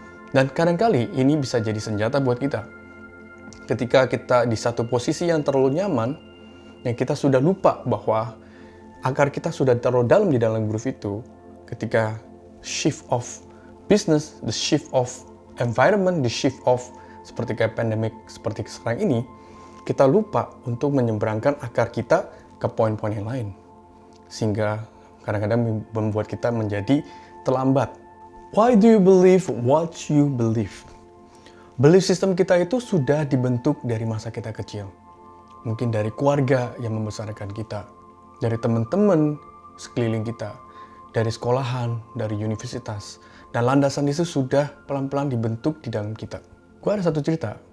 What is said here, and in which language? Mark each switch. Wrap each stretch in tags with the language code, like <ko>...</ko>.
<id>Dan kadang-kali ini bisa jadi senjata buat kita. Ketika kita di satu posisi yang terlalu nyaman, yang kita sudah lupa bahwa akar kita sudah terlalu dalam di dalam groove itu, ketika</id> <en>shift of business, the shift of</en> <id>environment, the shift of seperti kayak pandemic seperti sekarang ini, kita lupa untuk menyeberangkan akar kita ke poin-poin yang lain. Sehingga kadang-kadang membuat kita menjadi terlambat.</id> <en>Why do you believe what you believe?</en> <id>Belief system kita itu sudah dibentuk dari masa kita kecil. Mungkin dari keluarga yang membesarkan kita, dari teman-teman sekeliling kita, dari sekolahan, dari universitas. Dan landasan itu sudah pelan-pelan dibentuk di dalam kita. Gue ada satu cerita.</id>